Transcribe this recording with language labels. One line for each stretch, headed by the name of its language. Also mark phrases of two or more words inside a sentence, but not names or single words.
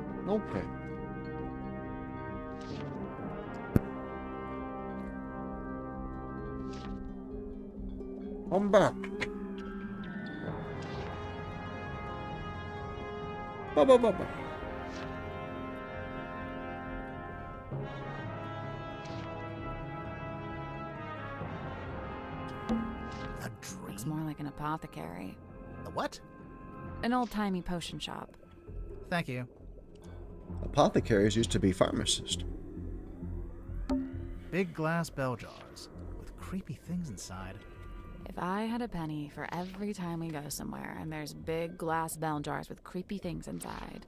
English: Okay. I'm back. Ba ba ba ba. A Looks dream? more like an apothecary. A what? An old-timey potion shop. Thank you. Apothecaries used to be pharmacists. Big glass bell jars with creepy things inside. If I had a penny for every time we go somewhere and there's big glass bell jars with creepy things inside.